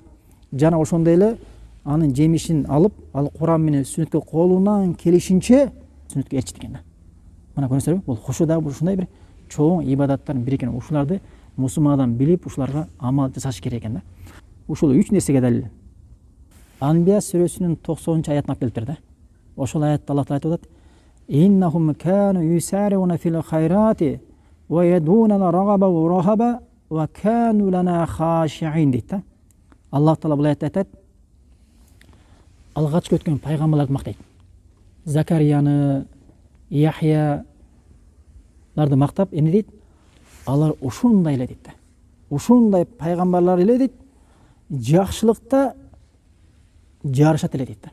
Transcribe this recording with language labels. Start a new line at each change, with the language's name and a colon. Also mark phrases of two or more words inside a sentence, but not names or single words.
Kyrgyz: Жана ошондой эле анын жемишин алып, ал Куран менен сүннөткө колунан келишинче сүннөткө ээрчит экен да. Мына көрүңүзбү? Бул хушу да ушундай бир чоң ибадаттардын бири экен. Ушуларды мусулман адам билип, ушуларга амал жасаш керек экен да. Ушул 3 нерсеге далил. Анбия сүрөсүнүн 90-аятына алып келиптир да. Ошол аятта Аллах Таала айтып атат:
Arabic: "إنهم كانوا يسارعون في الخيرات ويدعوننا رغبا ورهبا وكانوا لنا خاشعين"
Kyrgyz: дейт да. Аллах Таала бул аятта айтат: алгачкы өткөн пайгамбарларды мактайт. Закарияны, Яхьяларды мактап эмне дейт? Алар ушундай эле дейт да. Ушундай пайгамбарлар эле дейт, жакшылыкта жарышат эле дейт да.